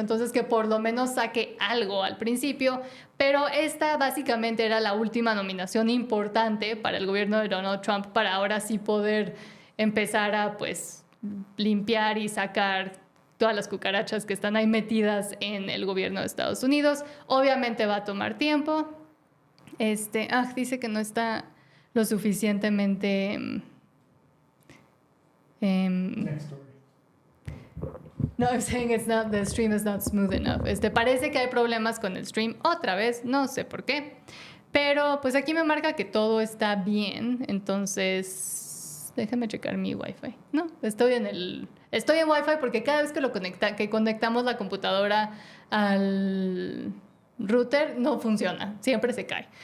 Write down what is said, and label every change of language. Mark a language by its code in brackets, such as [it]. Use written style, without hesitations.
[es] Entonces que por lo menos saque algo al principio. Pero esta básicamente era la última nominación importante para el gobierno de Donald Trump para ahora sí poder empezar a pues limpiar y sacar todas las cucarachas que están ahí metidas en el gobierno de Estados Unidos. Obviamente va a tomar tiempo. Dice que no está lo suficientemente... [en] Next story. No, I'm saying the stream is not smooth enough. [es] Parece que hay problemas con el stream otra vez, no sé por qué. Pero pues aquí me marca que todo está bien, entonces déjame checar mi Wi-Fi. No, estoy en Wi-Fi porque cada vez que conectamos la computadora al router no funciona, siempre se cae.